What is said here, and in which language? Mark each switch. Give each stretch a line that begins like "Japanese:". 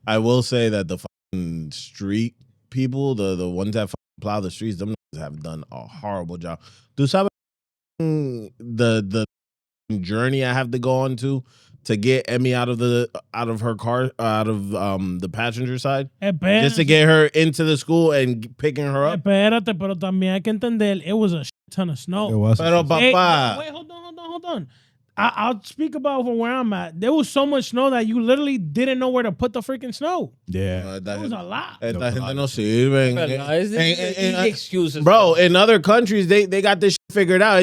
English: I will say that the fucking street people, the ones that fucking plow the streets, them niggas have done a horrible job.
Spanish: Tú sabes
English: the journey I have to go on to to get Emmy out of her car, out of the passenger side,
Spanish: Espérate.
English: just to get her into the school and picking her up.
Spanish: Espérate, pero también hay que entender,
English: it was a shit ton of snow. It was.
Spanish: Pero
English: Hey,
Spanish: papá,
English: wait, hold on. I'll speak about where I'm at. There was so much snow that you literally didn't know where to put the freaking snow. Yeah. It was a lot.
Spanish: esta gente no sirven.
English: Easy excuses. Bro, in other countries, they got this shit figured out.